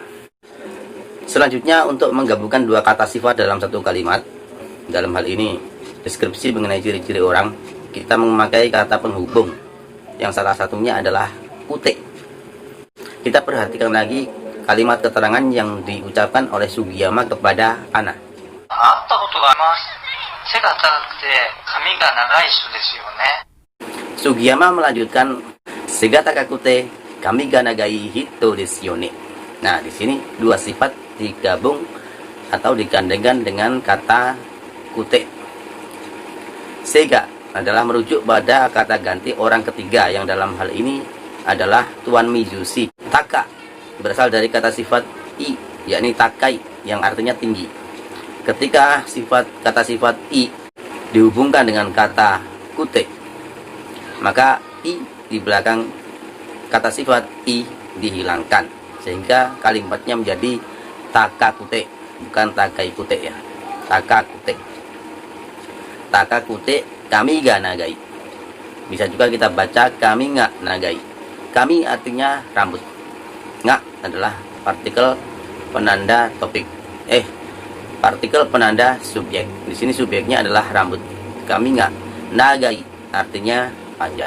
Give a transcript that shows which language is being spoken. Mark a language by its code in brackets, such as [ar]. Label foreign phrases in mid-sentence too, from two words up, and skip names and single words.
[id] Selanjutnya, untuk menggabungkan dua kata sifat dalam satu kalimat, dalam hal ini deskripsi mengenai ciri-ciri orang, kita memakai kata penghubung yang salah satunya adalah kute. Kita perhatikan lagi kalimat keterangan yang diucapkan oleh Sugiyama kepada Ana. Sugiyama melanjutkan, [ja] 背が高くて髪が長い人ですよね. [id] Nah, di sini dua sifat digabung atau digandengkan dengan kata kute. Sega adalah merujuk pada kata ganti orang ketiga yang dalam hal ini adalah Tuan Mizushi. Taka berasal dari kata sifat i, yakni takai yang artinya tinggi. Ketika kata sifat i dihubungkan dengan kata kute, maka i di belakang kata sifat i dihilangkan sehingga kalimatnya menjadi takakute, bukan [ja] 高いくて [id] ya. [ja] 高くて。高くて髪が長い. [id] Bisa juga kita baca [ja] 髪が長い. [id] Kami artinya rambut. Nga adalah partikel penanda topik. Partikel penanda subjek. Di sini subjeknya adalah rambut. [ja] 髪が長い [id] artinya panjang.